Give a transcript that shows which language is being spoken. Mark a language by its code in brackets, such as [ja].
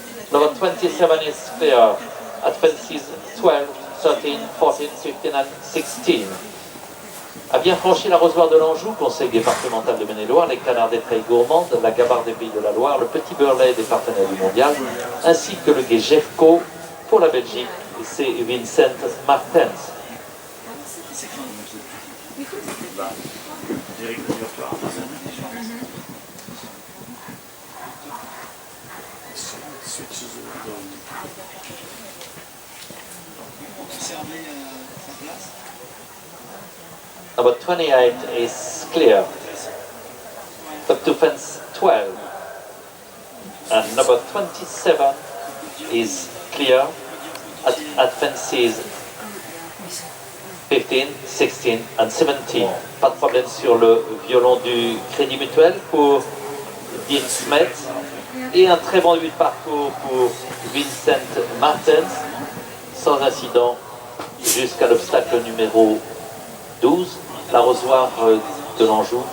[en] Number 27 is clear at fences 12, 13, 14, 15 and 16. [fr] A bien franchi l'arrosoir de l'Anjou, conseil départemental de Maine-et-Loire, les canards des prairies gourmandes, la gabarre des pays de la Loire, le petit beurlet des partenaires du mondial, ainsi que le guet Jeffco pour la Belgique, c'est Vincent Martens. [en] Number 28 is clear. Up to fence 12. And number 27 is clear at fences 15, 16 and 17. [fr] Pas de problème sur le violon du Crédit Mutuel pour Dean Smet. Et un très bon début de parcours pour Vincent Martens, sans incident jusqu'à l'obstacle numéro 12, l'arrosoir de l'Anjou.